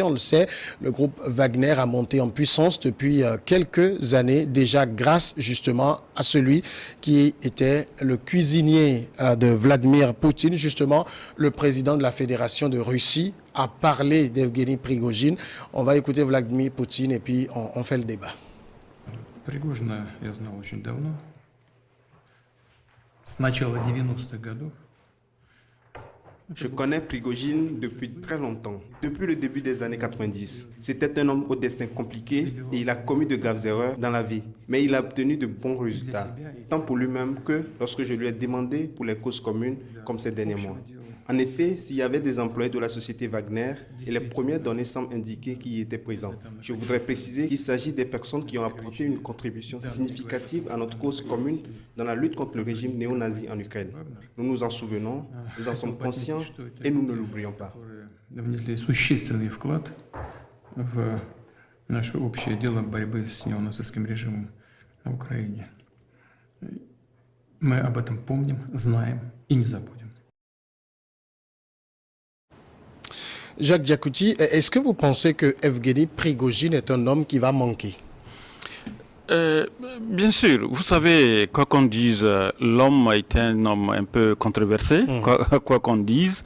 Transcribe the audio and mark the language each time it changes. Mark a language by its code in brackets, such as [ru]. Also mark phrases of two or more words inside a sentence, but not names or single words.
[fr] On le sait, le groupe Wagner a monté en puissance depuis quelques années déjà grâce justement à celui qui était le cuisinier de Vladimir Poutine. Justement, le président de la Fédération de Russie a parlé d'Evgeny Prigojine. On va écouter Vladimir Poutine et puis on fait le débat. [ru] Пригожина я знал очень давно, с начала 90-х годов. [fr] Je connais Prigojine depuis très longtemps, depuis le début des années 90. C'était un homme au destin compliqué et il a commis de graves erreurs dans la vie. Mais il a obtenu de bons résultats, tant pour lui-même que lorsque je lui ai demandé pour les causes communes comme ces derniers mois. En effet, s'il y avait des employés de la société Wagner, et les premières données semblent indiquer qu'ils y étaient présents. Je voudrais préciser qu'il s'agit des personnes qui ont apporté une contribution significative à notre cause commune dans la lutte contre le régime néo-nazi en Ukraine. Nous nous en souvenons, nous en sommes conscients et nous ne l'oublions pas. [ru] Внесли существенный вклад в наше общее дело борьбы с неонацистским режимом в Украине. Мы об этом помним, знаем и не забудем. [fr] Jacques Diakouty, est-ce que vous pensez que Evgeny Prigojine est un homme qui va manquer? Bien sûr, vous savez, quoi qu'on dise, l'homme est un homme un peu controversé, quoi qu'on dise.